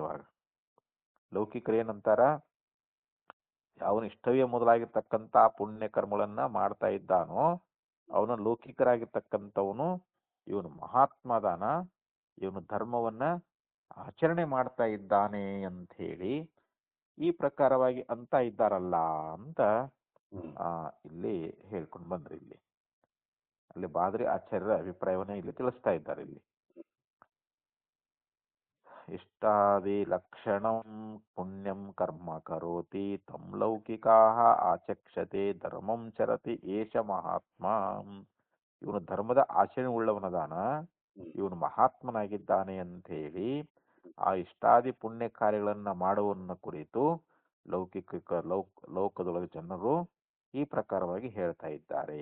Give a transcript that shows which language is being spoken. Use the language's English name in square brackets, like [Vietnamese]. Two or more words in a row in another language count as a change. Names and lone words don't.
[Kannada] ಇವಾಗ ಲೌಕಿಕರು ಏನಂತಾರ, ಅವನು ಇಷ್ಟವೇ ಮೊದಲಾಗಿರ್ತಕ್ಕಂಥ ಪುಣ್ಯ ಕರ್ಮಗಳನ್ನ ಮಾಡ್ತಾ ಇದ್ದಾನೋ ಅವನ ಲೌಕಿಕರಾಗಿರ್ತಕ್ಕಂಥವನು ಇವನು ಮಹಾತ್ಮ ಅದಾನ, ಇವನು ಧರ್ಮವನ್ನ ಆಚರಣೆ ಮಾಡ್ತಾ ಇದ್ದಾನೆ ಅಂತ ಹೇಳಿ ಈ ಪ್ರಕಾರವಾಗಿ ಅಂತ ಇದ್ದಾರಲ್ಲ ಅಂತ ಇಲ್ಲಿ ಹೇಳ್ಕೊಂಡು ಬಂದ್ರಿ. ಅಲ್ಲಿ ಬಾದ್ರಿ ಆಚಾರ್ಯರ ಅಭಿಪ್ರಾಯವನ್ನ ಇಲ್ಲಿ ತಿಳಿಸ್ತಾ ಇದ್ದಾರೆ. [Sanskrit] ಇಲ್ಲಿ ಇಷ್ಟಾದಿ ಲಕ್ಷಣಂ ಪುಣ್ಯಂ ಕರ್ಮ ಕರೋತಿ ತಂ ಲೌಕಿಕಾಹ ಆಚಕ್ಷತೆ ಧರ್ಮಂ ಚರತಿ ಏಷ ಮಹಾತ್ಮ. [Kannada] ಇವನು ಧರ್ಮದ ಆಚರಣೆ ಉಳ್ಳವನದಾನ, ಇವನು ಮಹಾತ್ಮನಾಗಿದ್ದಾನೆ ಅಂತ ಹೇಳಿ ಆ ಇಷ್ಟಾದಿ ಪುಣ್ಯ ಕಾರ್ಯಗಳನ್ನ ಮಾಡುವನ್ನ ಕುರಿತು ಲೋಕದೊಳಗ ಜನರು ಈ ಪ್ರಕಾರವಾಗಿ ಹೇಳ್ತಾ ಇದ್ದಾರೆ.